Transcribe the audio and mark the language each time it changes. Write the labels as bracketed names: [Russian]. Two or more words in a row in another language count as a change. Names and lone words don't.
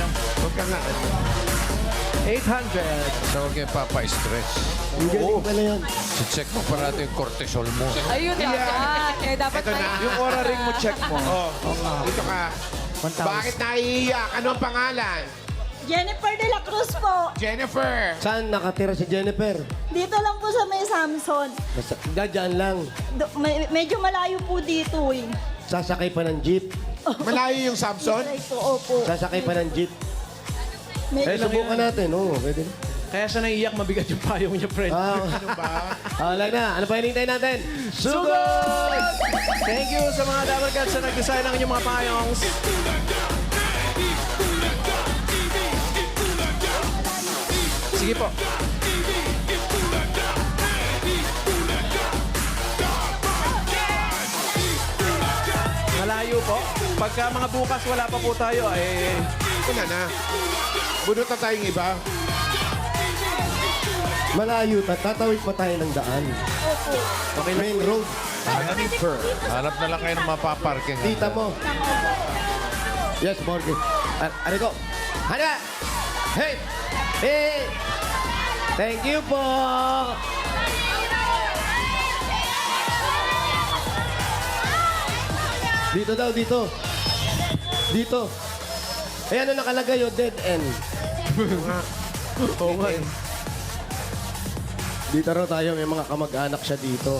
[Filipino] Huwag ka nga. 800. So, huwag kayo papa-stress. Ang galing pala yan. Check mo parati yung cortisol mo. Ayun dapat. Eh, dapat Ito na. Yung aura ring mo, check mo. Dito ka. Bakit naiiyak? Ano ang pangalan? Jennifer de la Cruz po. Jennifer. Saan nakatira si Jennifer? Dito lang po sa may Samson. Dadyan lang. Medyo malayo po dito eh. Sasakay pa ng jeep. Malayo yung Samson? Right po, opo. Sasakay pa ng jeep. Medyo Subukan natin. Oo, pwede na. Kaya siya naiiyak, mabigat yung payong niya, friend. Wala na. Ano pa hinihintay natin? Sugod! [English] Thank you [Filipino] sa mga Dapper Gods na nag-design ng inyong mga payongs. Sige po. Malayo po. Pagka mga bukas wala pa po tayo, Wala na. Bunot na tayong iba. Malayo. Tatawid pa tayo ng daan. [English] Okay, main road. [Filipino] Hanap na lang kayo ng mapaparking. Tita mo. Yes, Morgan. Ano ko? Hana! [English] Hey! Hey! Thank you po! [Filipino] Dito daw, dito. Dito. Eh, ano nakalagay yun? [English] Dead end. [Filipino] Oo nga. Dito raw tayo, may mga kamag-anak siya dito.